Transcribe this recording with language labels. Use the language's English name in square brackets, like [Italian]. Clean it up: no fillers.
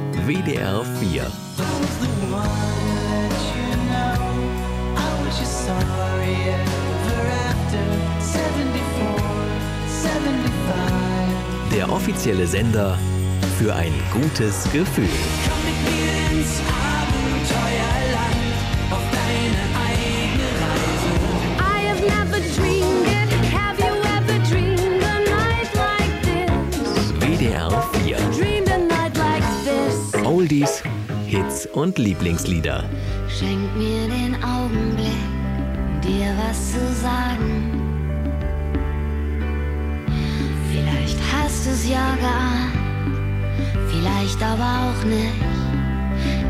[English] WDR 4. I was the one that you know. I was just sorry ever after 74. [German] Der offizielle Sender für ein gutes Gefühl. Komm mit mir ins Abenteuerland, auf deine eigene Reise. [English] I have never dreamed it, have you ever dreamed a night like this? WDR 4. Dreamed a night like this. [German] Oldies, Hits und Lieblingslieder. Schenk mir den Augenblick, dir was zu sagen. Vielleicht hast du's ja geahnt, vielleicht aber auch nicht.